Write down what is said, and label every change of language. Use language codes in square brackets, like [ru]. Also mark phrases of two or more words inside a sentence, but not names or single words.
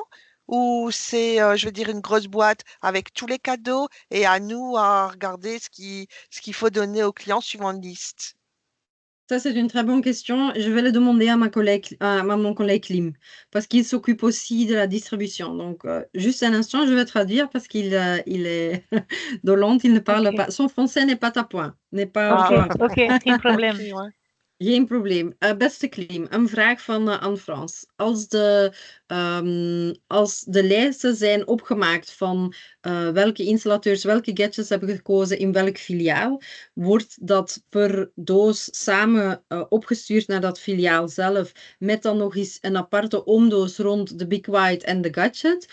[fr] Ou c'est, je veux dire, une grosse boîte avec tous les cadeaux et à nous à regarder ce qu'il faut donner au client suivant une liste. Ça, c'est une très bonne question. Je vais le demander à mon collègue Lim, parce qu'il s'occupe aussi de la distribution. Donc, juste un instant, je vais traduire parce il est de Londres, il ne parle ok, pas. Son français n'est pas à point, n'est pas au ok, Ah, point. [nl] ok, geen ok, probleem. [fr] ouais. [nl] Geen probleem. Beste Klim, een vraag van Anne Frans. Als de lijsten zijn opgemaakt van welke installateurs welke gadgets hebben gekozen in welk filiaal, wordt dat per doos samen opgestuurd naar dat filiaal zelf, met dan nog eens een aparte omdoos rond de Big White en de gadget?